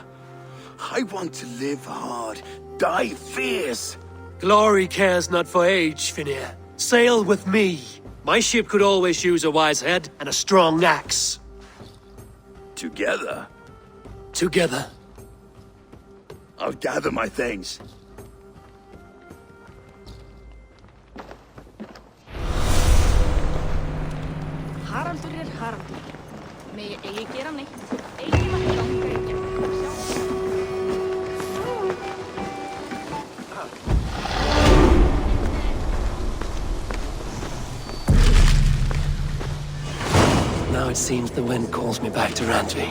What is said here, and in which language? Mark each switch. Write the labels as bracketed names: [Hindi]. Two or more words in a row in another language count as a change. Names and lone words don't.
[English] I want to live hard, die fierce. Glory cares not for age, Finir. Sail with me. My ship could always use a wise head and a strong axe. Together? Together. I'll gather my things. Haraldur Haraldur. [Icelandic] Megi eigi gera neitt. Eigi mætti ganga í gegn. [English] Now it seems the wind calls me back to Randvi.